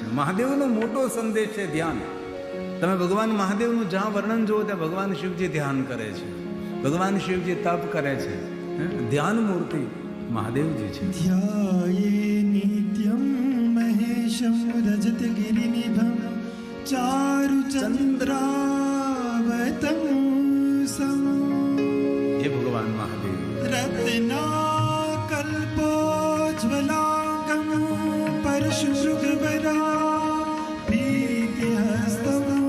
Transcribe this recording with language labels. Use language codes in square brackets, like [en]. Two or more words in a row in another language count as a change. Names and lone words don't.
[gu] મહાદેવનો મોટો સંદેશ છે ધ્યાન. તમે ભગવાન મહાદેવનું જ્યાં વર્ણન જુઓ ત્યાં ભગવાન શિવજી ધ્યાન કરે છે, ભગવાન શિવજી તપ કરે છે. ધ્યાન મૂર્તિ મહાદેવજી છે. [sa] ध्याये नित्यम महेशम रजत गिरिनिभम चारु चंद्रावतम सम हे भगवान महादेव रत्नाकल्पोज्ज्वलांगम परशुभृगवरा प्रीतिहस्तम